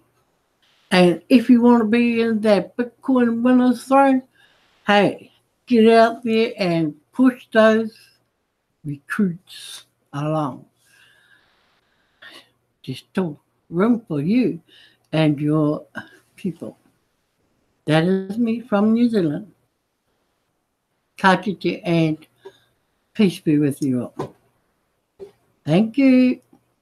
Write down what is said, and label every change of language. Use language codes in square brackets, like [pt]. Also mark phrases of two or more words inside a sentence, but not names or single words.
[en] And if you want to be in that Bitcoin winner's throne, hey, get out there and push those recruits along. There's still room for you and your people. That is me from New Zealand. [mi] Ka kite [en] and peace be with you all. Thank you.